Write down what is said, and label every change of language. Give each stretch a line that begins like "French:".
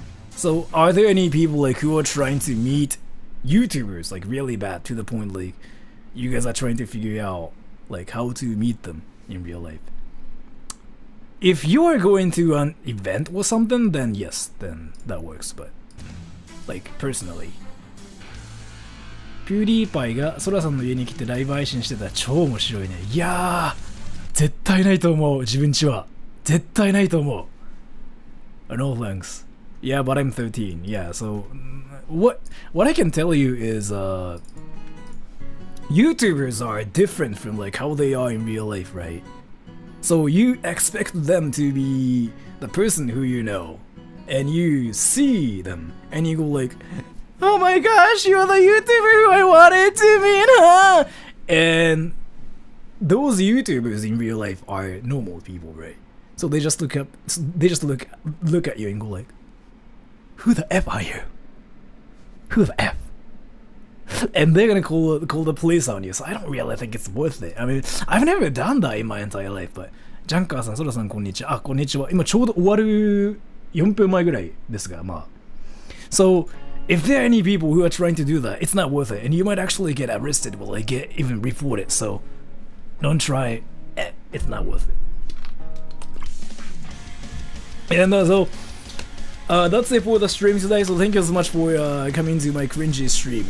English: So, are there any people like who are trying to meet YouTubers like really bad to the point like you guys are trying to figure out like how to meet them in real life? If you are going to an event or something, then yes, then that works. But like personally,
Japanese: Pewdiepie がソラさんの家に来てライブ配信してたら超面白いね。いやー、絶対ないと思う。自分ちは絶対ないと思う。
English: No thanks. Yeah, but I'm 13. Yeah, so what I can tell you is YouTubers are different from like how they are in real life, right? So you expect them to be the person who you know, and you see them, and you go like, "Oh my gosh, you're the YouTuber who I wanted to meet, huh?" And those YouTubers in real life are normal people, right? So they just look at you and go like, "Who the F are you? Who the F?" And they're gonna call the police on you. So I don't really think it's worth it. I mean, I've never done that in my entire life, but
Japanese: ジャンカーさん、ソラさんこんにちは。あ、こんにちは。今ちょうど終わる4分前ぐらいですが、まあ。
English: So, if there are any people who are trying to do that, it's not worth it. And you might actually get arrested or like get even reported. So, don't try it. It's not worth it. And that's it for the stream today. So thank you so much for coming to my cringy stream.